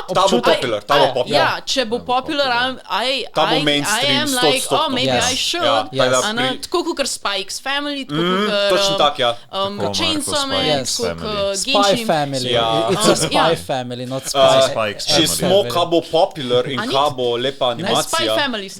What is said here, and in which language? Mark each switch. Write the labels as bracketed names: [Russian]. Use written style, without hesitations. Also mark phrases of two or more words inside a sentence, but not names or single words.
[Slovenian] Ta bo popular. Ja, če bo popular, [English] I am like, maybe I should. [Slovenian] Tako kot Spike's Family, točno tak, ja. Chainsaw Man, [English] Spy Family. It's a Spy Family, not Spy. [Slovenian] Če smo, kaj bo popular in kaj bo lepa animacija. Spy Family sem.